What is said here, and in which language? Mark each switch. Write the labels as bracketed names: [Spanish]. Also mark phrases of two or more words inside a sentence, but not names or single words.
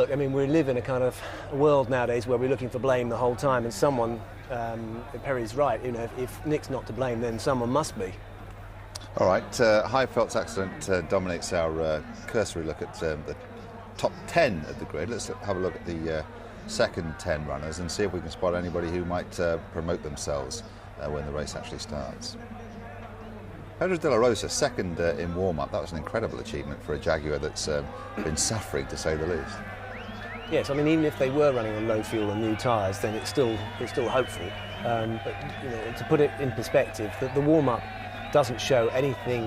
[English] I mean, we live in a kind of world nowadays where we're looking for blame the whole time, and someone, Perry's right, you know, if Nick's not to blame, then someone must be. All right, Heidfeld's accident dominates our cursory look at the top 10 of the grid. Let's have a look at the second 10 runners and see if we can spot anybody who might promote themselves when the race actually starts. Pedro de la Rosa, second in warm-up. That was an incredible achievement for a Jaguar that's been suffering, to say the least. Yes, I mean, even if they were running on low fuel and new tyres, then it's still hopeful. But, you know, to put it in perspective, the warm-up doesn't show anything.